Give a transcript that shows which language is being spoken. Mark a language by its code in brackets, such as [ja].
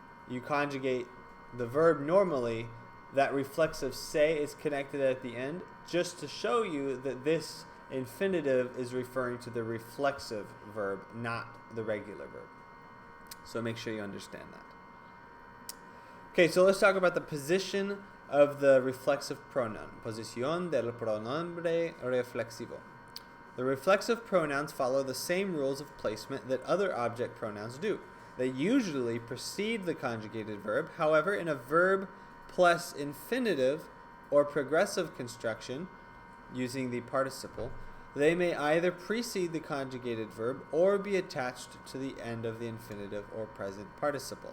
[en] You conjugate the verb normally. That reflexive se is connected at the end, just to show you that this infinitive is referring to the reflexive verb, not the regular verb. So make sure you understand that. Okay, so let's talk about the position of the reflexive pronoun. [es] Posición del pronombre reflexivo. [en] The reflexive pronouns follow the same rules of placement that other object pronouns do. They usually precede the conjugated verb. However, in a verb plus infinitive or progressive construction, using the participle, they may either precede the conjugated verb or be attached to the end of the infinitive or present participle.